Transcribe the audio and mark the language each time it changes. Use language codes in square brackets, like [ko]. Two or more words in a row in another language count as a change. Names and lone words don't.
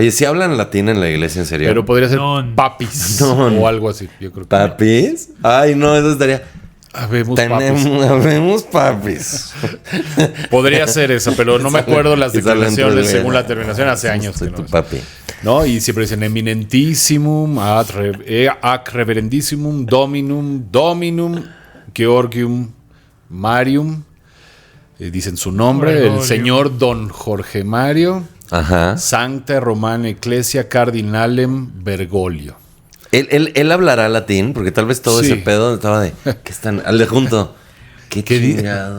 [es] Oye, ¿sí hablan latín en la iglesia, en serio? Pero podría ser Non. papis Non. o algo así. Yo creo que ¿Papis? Ay, no, eso estaría... Habemos papis. Podría ser esa, pero no me acuerdo las Esa la declaraciones entré, según la terminación. Hace años soy que tu no. papi. ¿No? Y siempre dicen [la] eminentissimum, ac reverendissimum, dominum, Georgium, Marium. [es] Dicen su nombre, Gregorio. el señor Don Jorge Mario. Ajá. [la] Sancta Romana Ecclesia Cardinalem Bergoglio. [es] Él hablará latín, porque tal vez todo Sí. ese pedo estaba de... ¿Qué están? Al de junto. ¿Qué chingados?